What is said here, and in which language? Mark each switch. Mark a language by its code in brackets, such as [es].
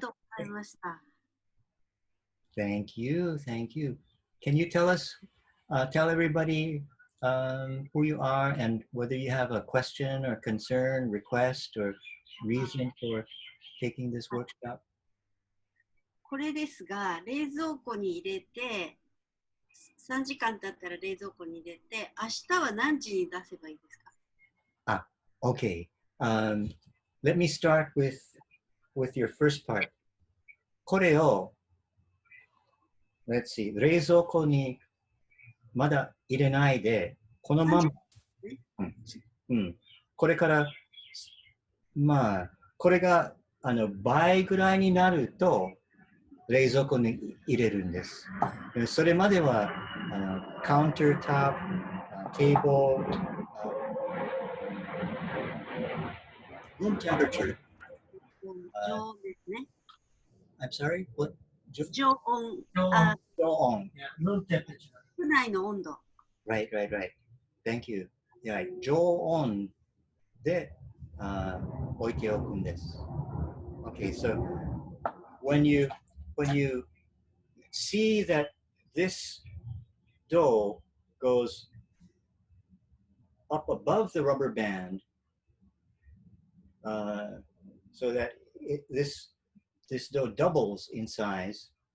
[ja] とうございました。 [en] Thank you, thank you. Can you tell us, tell everybody who you are and whether you have a question or concern, request, or reason for taking this workshop? [ja] これですが、冷蔵庫に入れて、3時間経ったら冷蔵庫に入れて、明日は何時に出せばいいですか？ [en] Okay. Let me start with your first part. [ja] これを [en] let's see, [ja] 冷蔵庫にまだ入れないで、このまま、これから、まあ、これが倍ぐらいになると、冷蔵庫に入れるんです。それまでは、カウンタートップ、テーブル、 [en] room temperature. [ja] 常温ですね。 [en] I'm sorry? What? [ja] 常温。常温。 [en] Yeah, room temperature. [ja] 室内の温度。 [en] Right. Thank you. [ja] Yeah, 常温で置いておくんです。 [en] Okay, so when you see that this dough goes up above the rubber band, so that this dough doubles in size.